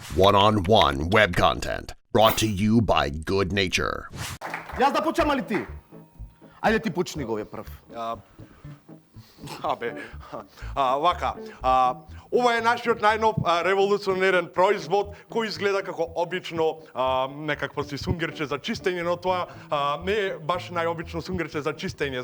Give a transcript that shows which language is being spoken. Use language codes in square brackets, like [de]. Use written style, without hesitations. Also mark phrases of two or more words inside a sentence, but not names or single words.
[en] One-on-one web content brought to you by Good Nature. [mk] Јас да почнам али ти? Ајде ти почни го прв. Вака, ова е нашиот најнов револуционерен производ кој изгледа како обично некакво си сунгерче за чистење, но тоа не е баш најобично сунгерче за чистење.